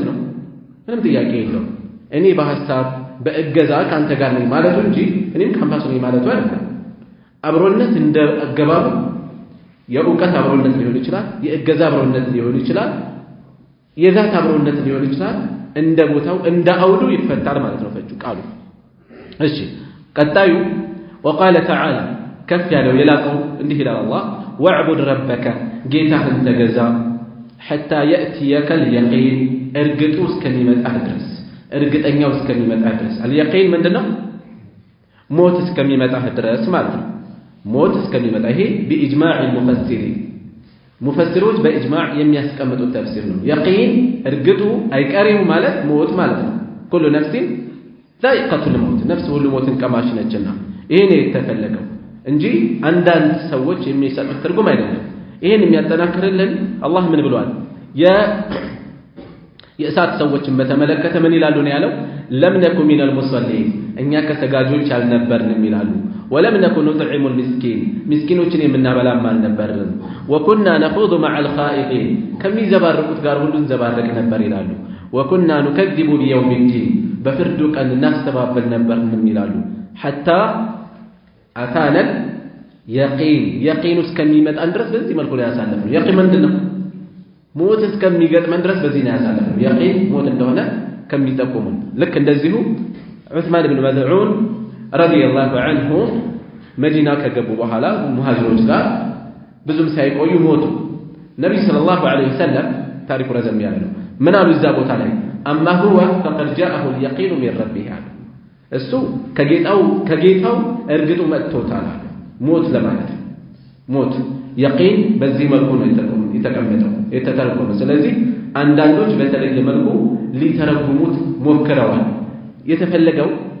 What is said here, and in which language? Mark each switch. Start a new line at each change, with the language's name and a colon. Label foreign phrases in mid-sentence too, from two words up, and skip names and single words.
Amharic: ነው ምንም ጥያቄ የለውም እኔ በሐሳብ በእገዛ ካንተ ጋር ነኝ ማለቱ እንጂ እኔም ካምፓስ ነኝ ማለቱ አይደለም አብሮነት እንደ አገባቡ የእውቀት አብሮነት ሊሆን ይችላል የእገዛ አብሮነት ሊሆን ይችላል የዛት አብሮነት ሊሆን ይችላል እንደ ቦታው እንደ አውዱ ይፈታል ማለት ነው ፈጁ ቃሉ እሺ ቀጣዩ
Arabic: وقال تعالى
Amharic: ከፍ ያለው የላቀው እንዲህ ይላል አላህ
Arabic: واعبد ربك
Amharic: ጌታህን ተገዛ
Arabic: حتى يأتيك اليقين
Amharic: እርግጡ እስከሚመጣህ ድረስ እርግጠኛው እስከሚመጣህ ድረስ اليقين ምንድነው ሞት እስከሚመጣህ ድረስ ማለት ነው ሞት እስከሚመጣ ይሄ
Arabic: بإجماع المفسرين
Amharic: ሙፈሲሮች በኢጅማዕ የሚያስቀምጡት ተፍሲር ነው يقين እርግጡ አይቀሪው ማለት ሞት ማለት ነው
Arabic: كل نفس ذائقة الموت
Amharic: ነፍስ ሁሉ ሞትን ቀማሽ ነችና ይሄ ነው የተፈለገው እንጂ አንዳንድ ሰዎች የሚሰጡት ትርጉም አይደለም ይሄን የሚያጠናክርልን አላህ ምን ብሏል የእሳት ሰዎችን በተመለከተ ምን ይላሉ ነው ያለው
Arabic: لم نك من المصلين
Amharic: እኛ ከሰጋጆች አልነበርንም ይላሉ
Arabic: ولم نك نطعم المسكين
Amharic: ምስኪኖችን የምናበላም አልነበርንም
Arabic: وكنا نخوض مع الخائضين
Amharic: ከሚዘባርቁት ጋር ሁሉ እንዘባረቅ ነበር ይላሉ
Arabic: وكنا نكذب بيوم الدين
Amharic: በፍርዱ ቀን እናስተባበል ነበርንም ይላሉ
Arabic: حتى أتانا يقين
Amharic: እስከሚመጣን ድረስ በዚህ መልኩ ላይ ያሳለፈው يقين ምንድነው ሞት እስከሚገጥመን ድረስ በዚህ ነው ያሳለፈው يقين ሞት እንደሆነ ከሚጠቁሙ ልክ እንደዚሁ ዑስማን ኢብኑ መዝዑን
Arabic: رضي الله عنه
Amharic: መዲና ከገቡ በኋላ ሙሃጅሮች ጋር ብዙም ሳይቆዩ ሞቱ ነብይ
Arabic: صلى الله عليه وسلم
Amharic: ታሪኩ ረዘም ያለ ነው ምን አሉ እዛ ቦታ ላይ
Arabic: أما هو فقد جاءه اليقين من ربه
Amharic: እሱ ከጌታው እርግጡ መጥቶታል ሞት ለማለት ሞት يقين በዚህ መልኩ ነው የተቀመጠው የተተረጎመው ስለዚህ አንዳንዶች በተለየ መልኩ ሊተረጉሙት ሞክረዋል የተፈለገው